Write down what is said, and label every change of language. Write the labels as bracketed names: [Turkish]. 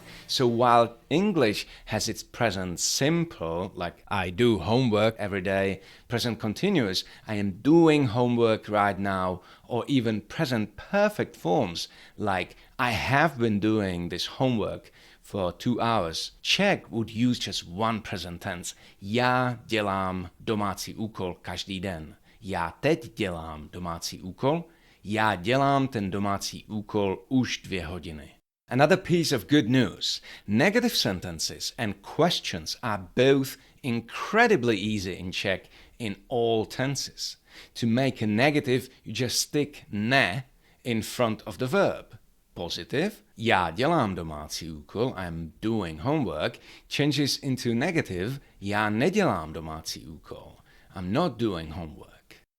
[English] So while English has its present simple, like I do homework every day, present continuous, I am doing homework right now, or even present perfect forms, like I have been doing this homework for 2 hours, Czech would use just one present tense. [Czech] Já dělám domácí úkol každý den. Já teď dělám domácí úkol. Já dělám ten domácí úkol už 2 hodiny. [English] Another piece of good news. Negative sentences and questions are both incredibly easy in Czech in all tenses. To make a negative, you just stick ne in front of the verb. Positive, [Czech] já dělám domácí úkol, [English] I'm doing homework, changes into negative, [Czech] já nedělám domácí úkol, [English] I'm not doing homework.